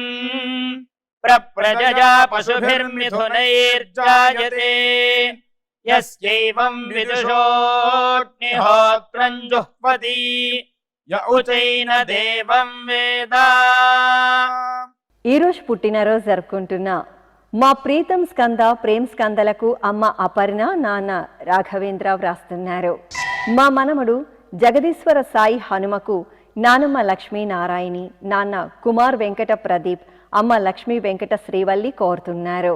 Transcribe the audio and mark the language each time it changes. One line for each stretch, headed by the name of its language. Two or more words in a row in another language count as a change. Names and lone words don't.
Sanskrit: प्रजया पशुभिर्मिथुनैर्जायते यस्यैवं विदुषोऽग्निहोत्रं जुह्वति य उचैन देवं वेद।
Telugu: ఈ రోజు పుట్టినరోజు జరుపుకుంటున్న మా ప్రీతం స్కంద ప్రేమ్ స్కందలకు అమ్మ అపర్ణ, నాన్న రాఘవేంద్ర వ్రాస్తున్నారు. మా మనమడు జగదీశ్వర సాయి హనుమకు నానమ్మ లక్ష్మీ నారాయణి, నాన్న కుమార్ వెంకట ప్రదీప్, అమ్మ లక్ష్మీ వెంకట శ్రీవల్లి కోరుతున్నారు.